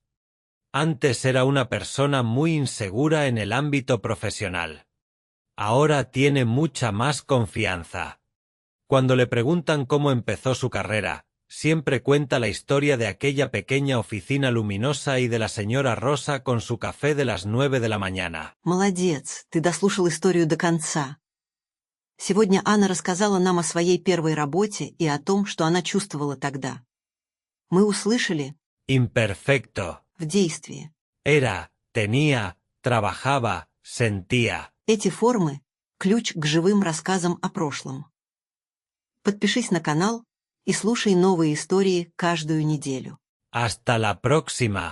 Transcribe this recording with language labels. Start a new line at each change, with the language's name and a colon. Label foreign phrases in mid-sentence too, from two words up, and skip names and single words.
Spanish: Antes era una persona muy insegura en el ámbito profesional. Ahora tiene mucha más confianza. Cuando le preguntan cómo empezó su carrera, siempre cuenta la historia de aquella pequeña oficina luminosa y de la señora Rosa con su café de las 9 de la mañana.
Russian: Молодец, ты дослушал историю до конца. Сегодня Анна рассказала нам о своей первой работе и о том, что она чувствовала тогда. Мы услышали
Spanish: Imperfecto.
Russian: в действии.
Spanish: Era, tenía, trabajaba, sentía.
Russian: Эти формы – ключ к живым рассказам о прошлом. Подпишись на канал и слушай новые истории каждую неделю.
Spanish: Hasta la próxima.